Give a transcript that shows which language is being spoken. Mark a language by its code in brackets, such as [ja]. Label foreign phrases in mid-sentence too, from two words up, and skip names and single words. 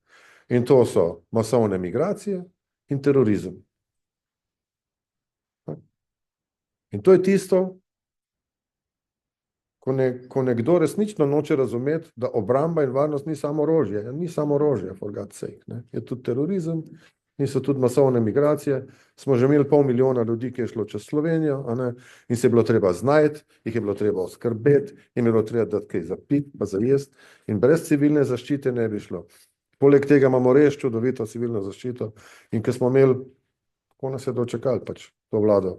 [sl] In to so masovne migracije in terorizem. In to je tisto, ko nekdo resnično noče razumeti, da obramba in varnost ni samo orožje. Ni samo orožje, [en] for God's sake. [sl] Je tudi terorizem, in so tudi masovne migracije. Smo že imeli 500 000 ljudi, ki je šlo čez Slovenijo, a ne, in se je bilo treba znajti, jih je bilo treba oskrbeti, jim je bilo treba dati kaj za piti, pa za jesti, in brez civilne zaščite ne bi šlo. Poleg tega imamo res čudovito civilno zaščito in ko smo imeli, kako nas je dočekali pač to vlado.